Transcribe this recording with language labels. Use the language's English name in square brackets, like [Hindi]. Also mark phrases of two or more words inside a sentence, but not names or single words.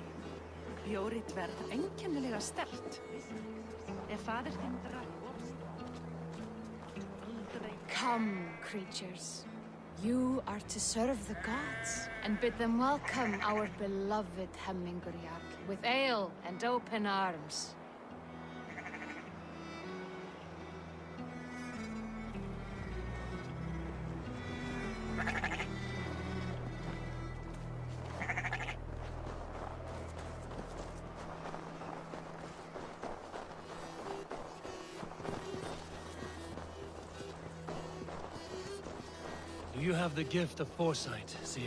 [Icelandic] Bjórið verð einkennilega sterkt. Ef faðir þinn drakk aldrei. [English] Come, creatures. You are to serve the gods, and bid them welcome our beloved Hemminger Jarl, with ale and open arms. Do you have the gift of foresight, Seer?